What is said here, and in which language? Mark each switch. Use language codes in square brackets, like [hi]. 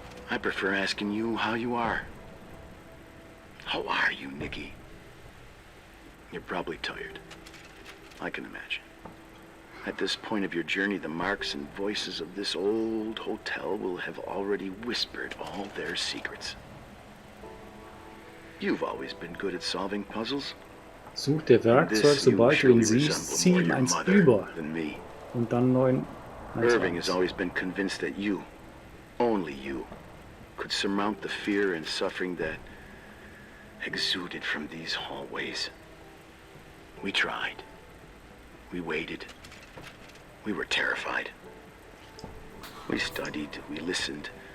[en] I prefer asking you how you are. How are you, Nicky? You're probably tired. I can imagine. At this point of your journey, the marks and voices of this old hotel will have already whispered all their secrets. You've always been good at solving puzzles. [de] Such dir Werkzeug, sobald du ihn siehst, zieh ihm eins über. Und dann neun. [en] Irving has always been convinced that you, only you, could surmount the fear and suffering that exuded from these hallways. We tried. We waited. We were terrified. We studied. We listened.